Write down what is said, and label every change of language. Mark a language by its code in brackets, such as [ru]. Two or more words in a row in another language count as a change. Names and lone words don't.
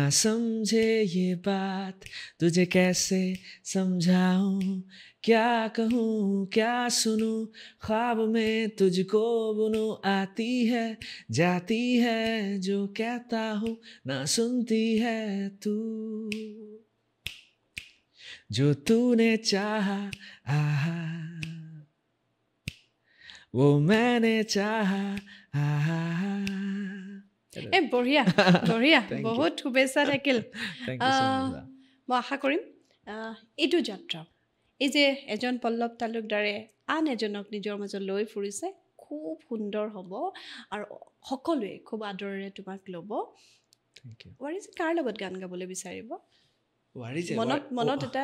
[hi] समझे ये बात तुझे कैसे समझाऊं क्या कहूँ क्या सुनूं ख्वाब में तुझको बुनूं आती है जाती है जो कहता हूँ ना सुनती है तू जो तूने चाहा आहा वो मैंने चाहा आहा [as] এ বঢ়িয়া বঢ়িয়া বহুত শুভেচ্ছা থাকিল মই আশা কৰিম এইটো যাত্ৰা এই যে এজন পল্লৱ তালুকদাৰে আন এজনক নিজৰ মাজত লৈ ফুৰিছে খুব সুন্দৰ হ'ব আৰু সকলোৱে খুব আদৰেৰে তোমাক ল'ব ৱাৰিজে কাৰ লগত গান গাবলৈ বিচাৰিব মনত এটা